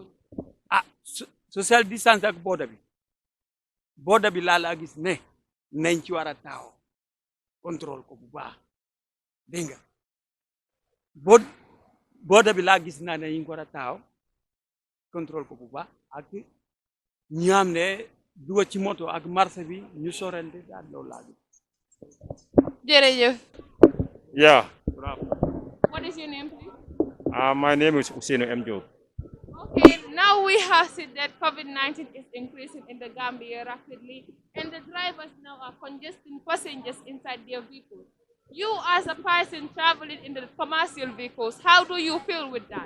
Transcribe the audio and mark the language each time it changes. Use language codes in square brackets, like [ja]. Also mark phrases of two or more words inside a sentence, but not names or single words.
[en] social distance [wo] ak booda bi laa gis ne nañ ci war a taaw contrôle ko bu baax dégg nga booda bi laa gis naa ne ñu ngi war a taaw contrôle ko bu baax ak ñu am ne duga ci moto ak marché bi ñu sorante daal loolu laa gis. jërëjëf. [en] Yeah. What is your name, please? My name is Usainu M. Job. Okay, now we have seen that COVID-19 is increasing in the Gambia rapidly, and the drivers now are congesting passengers inside their vehicles. You, as a person traveling in the commercial vehicles, how do you feel with that?